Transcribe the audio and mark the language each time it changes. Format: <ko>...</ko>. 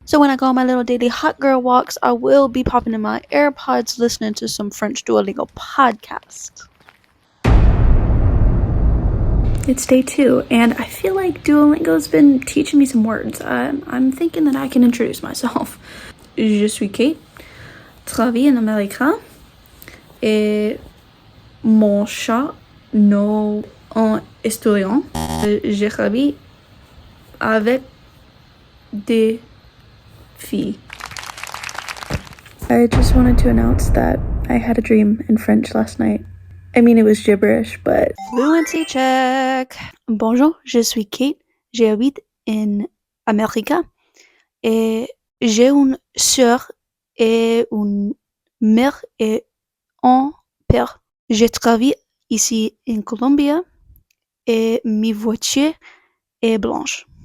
<en>So when I go on my little daily hot girl walks, I will be popping in my AirPods listening to some French Duolingo podcast. It's day 2, and I feel like Duolingo's been teaching me some words. I'm thinking that I can introduce myself.</en> <fr>Je suis Kate, travaille en Amérique, et mon chat n'est un historien. Je travaille avec des filles.</fr> <en>I just wanted to announce that I had a dream in French last night. I mean, it was gibberish, but... Fluency check!</en> <fr>Bonjour, je suis Kate, j'habite en Amérique, et j'ai une sœur et une mère et un père. Je travaille ici en Colombie et ma voiture est blanche.</fr>